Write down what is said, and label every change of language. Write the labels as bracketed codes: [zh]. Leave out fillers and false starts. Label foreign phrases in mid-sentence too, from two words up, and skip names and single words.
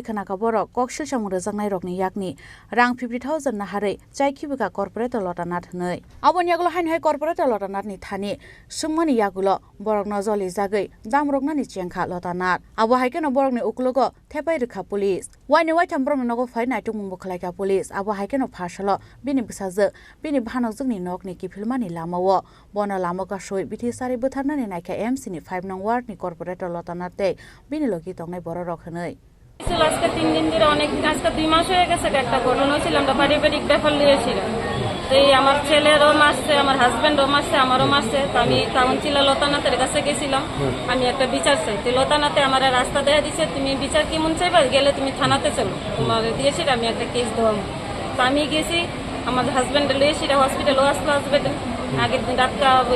[trp] खोनाका बरक ककसिल सामुं रोजांनाय रकनि याकनि रां 50,000 नाहारै जायखिबिका कर्पोरेटर लतानाथ नै आबोनि आगोल हाय कर्पोरेटर लतानाथनि थानि सुंमानि यागुल बरक नजलि जागै दामरकनानि चेंखा लतानाथ आबो हायकेनो बरकनि उकुलगो थेपाय रखा पुलिस वाइनि वाइथाम ब्रम नगो फाय नायटुक मुंबो खलायका पुलिस आबो हायकेनो फासल बिनि बिसाजो बिनि भानक जोंनि नकनि किफिलमानि लामाव बन लामा गासै बिथि सारि बोथारनानि नायका एमसीनि 5 नं वार्डनि कर्पोरेटर लतानाथ बिनि लगि तंनाय बर' रखनै [bn] আজকে 3 দিন ধরে অনেক আজকে 2 মাস হয়ে গেছে একটা ঘটনা হয়েছিল আমরা পারিবারিক ব্যাপার নিয়েছিলাম তো এই আমার ছেলেরও মারছে আমার হাজবেন্ডও মারছে আমারও মারছে তো আমি কাউন্সিলর লতানাথের কাছে গেছিলাম আমি একটা বিচার চাই তো লতানাথে আমার রাস্তা দেয়া দিছে তুমি বিচার কি মন চাইবা গেলে তুমি থানাতে চলো তোমার দিয়েছি আমি একটা কেস দেবো তো আমি গেছি আমার হাজবেন্ড লইয়েছি হসপিটাল হসপিটাল আগের দিন রাতটা